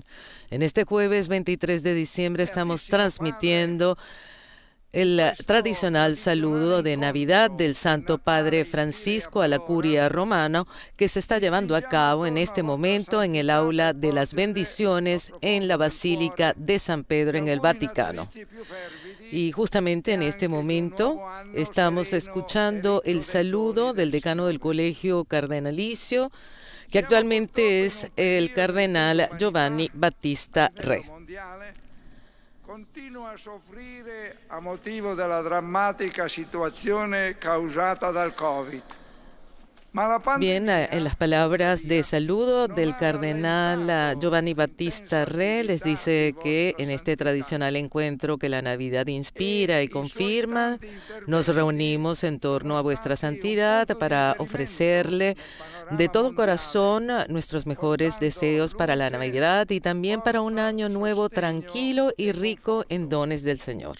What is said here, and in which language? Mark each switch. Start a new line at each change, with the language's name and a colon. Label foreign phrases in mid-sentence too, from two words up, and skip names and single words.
Spanish: En este jueves 23 de diciembre estamos transmitiendo el tradicional saludo de Navidad del Santo Padre Francisco a la Curia Romana, que se está llevando a cabo en este momento en el aula de las bendiciones en la Basílica de San Pedro en el Vaticano. Y justamente en este momento estamos escuchando el saludo del decano del Colegio Cardenalicio, que actualmente es el cardenal Giovanni Battista Re.
Italian: Continua a soffrire a motivo della drammatica situazione causata dal Covid.
Spanish: Bien, en las palabras de saludo del cardenal Giovanni Battista Re, les dice que en este tradicional encuentro que la Navidad inspira y confirma, nos reunimos en torno a vuestra santidad para ofrecerle de todo corazón nuestros mejores deseos para la Navidad y también para un año nuevo tranquilo y rico en dones del Señor.